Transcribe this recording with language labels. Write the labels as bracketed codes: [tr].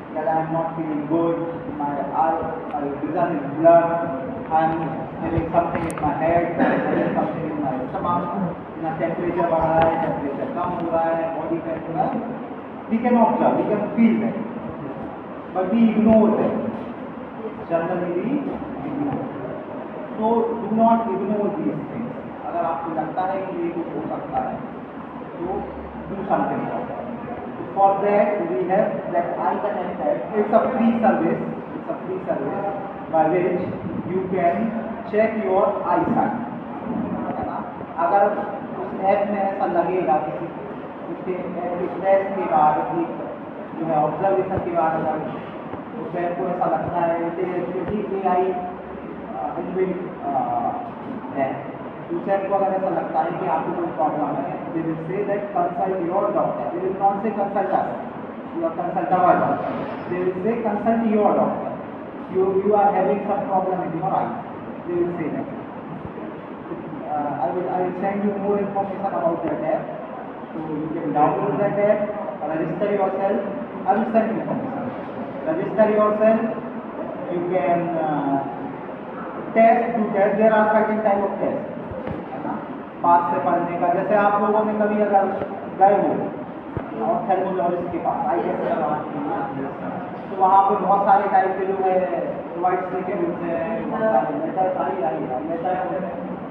[en] that I am not feeling good, my vision is blur, I am having something in my head, having something in my stomach, [hi] ना temperature बढ़ रहा है, [en] Temperature कम हो रहा है, बॉडी पेन हो रहा है. We can observe, we can feel that, but we ignore that. Generally we ignore. So do not ignore these things. [hi] अगर आपको लगता है कि ये कुछ हो सकता है तो [en] do something about it. So for that we have that Eye Connect app. It's a free service. It's a free service by which you can check your eyesight. [hi] है ना. अगर उस ऐप में ऐसा लगेगा किसी उसके टेस्ट के बाद जो है ऑब्जर्वेशन के बाद अगर उस ऐप को ऐसा लगता है कि AI इनबिल्ट है, दूसरे को अगर ऐसा लगता है कि आपको कोई प्रॉब्लम है, [en] They will say that consult your doctor. They will not say consult us, you are consult our doctor. They will say consult your doctor. You are having some problem in your eyes. They will say that. I will send you more information about that app. So you can download that app, register yourself. I will send you information. Register yourself. You can test to test. There are certain type of test, [hi] है ना. पास से पढ़ने का, जैसे आप लोगों ने कभी अगर गए हो ऑप्थेल्मोलॉजिस्ट के पास आई टेस्ट करवाने, तो वहाँ पे बहुत सारे टाइप के जो है वाइट स्लिप के मिलते हैं, बहुत सारे मेथड आई.